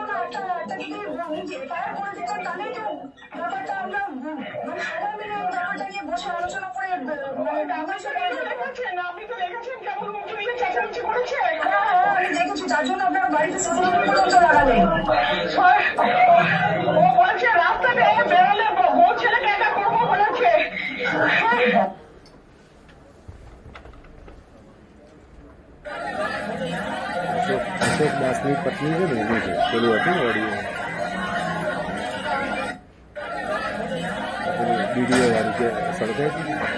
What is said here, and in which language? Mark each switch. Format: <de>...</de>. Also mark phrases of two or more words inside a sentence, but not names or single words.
<bn>না একটা যদি এফআইআর করে দিতাম তাহলে তো ব্যাপারটা আমরা মানে সবাই মিলে ব্যাপারটা নিয়ে বসে আলোচনা করে আপনি তো দেখেছেন কেমন মুখে মিলে চেঁচামেচি করেছে। আমি দেখেছি, তার জন্য আপনার বাড়িতে সিসিটিভি ফুটেজ লাগালেন। ও বলছে রাস্তাতে বেরোলে বউ ছেলেকে একা করবো বলেছে।</bn> <gu>અશોક દાસની પત્ની છે ને એની છે પેલું હતું ને ઓડિયો વિડીયો વાળી જે સળગાઈ હતી.</gu>